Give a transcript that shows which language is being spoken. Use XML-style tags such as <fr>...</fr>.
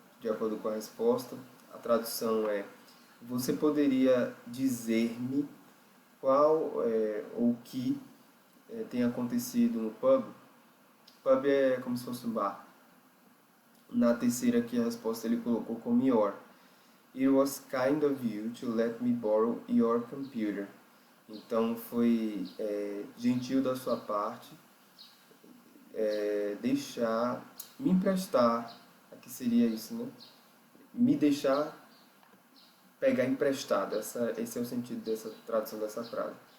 <pt>De acordo com a resposta. A tradução é: você poderia dizer-me qual ou que tem acontecido no pub? Pub é como se fosse um bar. Na terceira aqui a resposta ele colocou como your.</pt> <en>It was kind of you to let me borrow your computer.</en> <pt>Então foi gentil da sua parte deixar, me emprestar, aqui seria isso, né? Me deixar pegar emprestado, esse é o sentido dessa tradução dessa frase.</pt>